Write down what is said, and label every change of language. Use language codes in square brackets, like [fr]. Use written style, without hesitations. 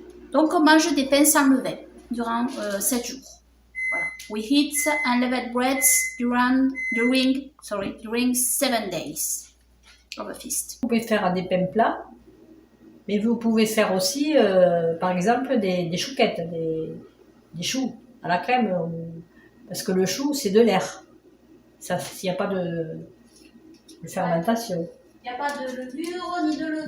[fr] Donc on mange des pains sans levain durant 7 jours. Voilà. [en] We eat unleavened breads during 7 days of a feast. [fr] Vous pouvez faire des pains plats, mais vous pouvez faire aussi, par exemple, des chouquettes, des choux à la crème, parce que le chou, c'est de l'air. S'il n'y a pas de fermentation. Il n'y a pas de levure ni de levain.